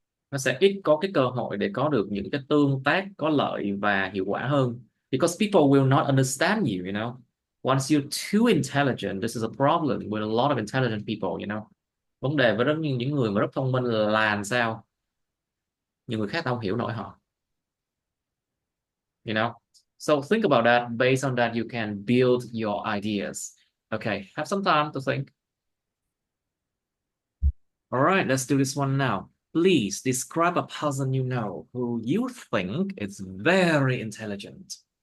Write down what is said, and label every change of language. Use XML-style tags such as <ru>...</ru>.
<vi>Nó sẽ ít có cái cơ hội để có được những cái tương tác có lợi và hiệu quả hơn.</vi> <en>Because people will not understand you, you know. Once you're too intelligent, this is a problem with a lot of intelligent people, you know.</en> <vi>Vấn đề với rất nhiều những người mà rất thông minh là làm sao nhiều người khác không hiểu nổi họ.</vi> <en>You know. So think about that. Based on that, you can build your ideas. Okay, have some time to think. All right, let's do this one now. Please describe a person you know who you think is very intelligent.</en>